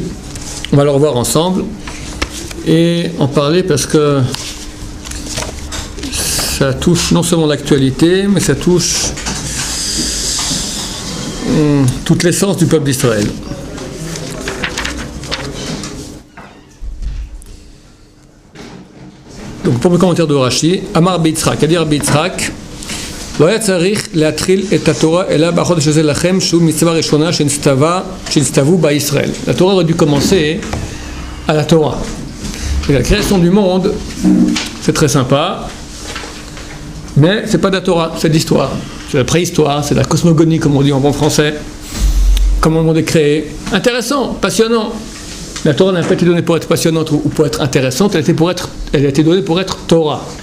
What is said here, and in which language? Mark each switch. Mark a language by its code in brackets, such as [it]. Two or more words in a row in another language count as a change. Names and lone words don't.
[fr] On va le revoir ensemble et en parler parce que ça touche non seulement l'actualité, mais ça touche toute l'essence du peuple d'Israël. Donc, premier commentaire de Rashi, [he] Amar Beitzrak, [fr] c'est-à-dire Beitzrak, [he] לא היה צריך להתחיל את התורה אלא בחודש הזה לכם שהוא מצווה ראשונה שנצטוו בישראל. [fr] La Torah aurait dû commencer à la Torah. Et la création du monde, c'est très sympa, mais c'est pas de la Torah, c'est de l'histoire. C'est la préhistoire, c'est la cosmogonie comme on dit en bon français. Comment le monde est créé. Intéressant, passionnant. La Torah n'a pas été donnée pour être passionnante ou pour être intéressante, elle a été donnée pour être Torah.